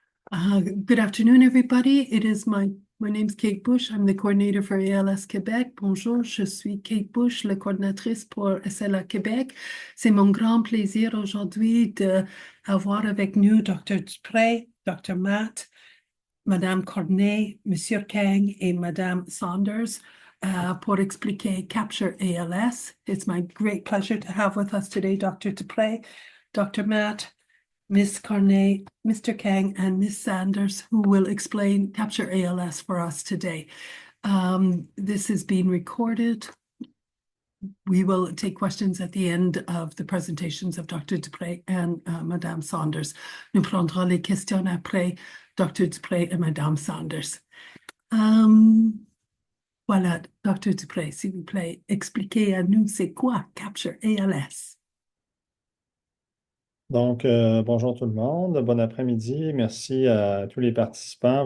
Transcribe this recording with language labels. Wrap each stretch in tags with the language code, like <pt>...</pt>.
<en>Good afternoon, everybody. It is my name's Kate Bush. I'm the coordinator for ALS Québec.</en> <fr>Bonjour, je suis Kate Bush, la coordinatrice pour SLA Québec. C'est mon grand plaisir aujourd'hui d'avoir avec nous Dr. Dupré, Dr. Matt, Madame Cornet, Monsieur Kang et Madame Saunders pour expliquer Capture ALS.</fr> <en>It's my great pleasure to have with us today Dr. Dupré, Dr. Matt, Ms. Cornet, Mr. Kang, and Ms. Sanders, who will explain Capture ALS for us today. This is being recorded. We will take questions at the end of the presentations of Dr. Dupré and Madame Saunders.</en> <fr>Nous prendrons les questions après Dr. Dupré et Madame Saunders. Voilà, Dr. Dupré, s'il vous plaît, expliquez à nous c'est quoi Capture ALS. Donc, bonjour tout le monde, bon après-midi. Merci à tous les participants.</fr>